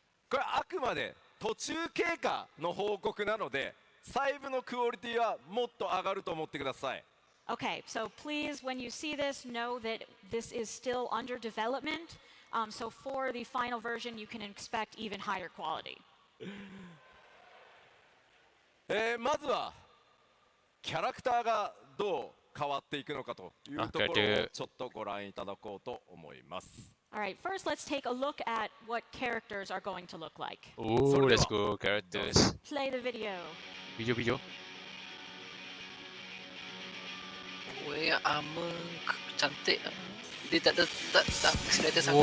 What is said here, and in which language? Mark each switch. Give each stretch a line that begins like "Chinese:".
Japanese: これあくまで途中経過の報告なので細部のクオリティはもっと上がると思ってください。
English: Okay, so please, when you see this, know that this is still under development. So for the final version, you can expect even higher quality.
Japanese: まずはキャラクターがどう変わっていくのかというところをちょっとご覧いただこうと思います。
English: All right, first let's take a look at what characters are going to look like. Oh, let's go characters. Play the video. Video.
Malay: Weh, ameng cantik. Dia tak pixelated sangat.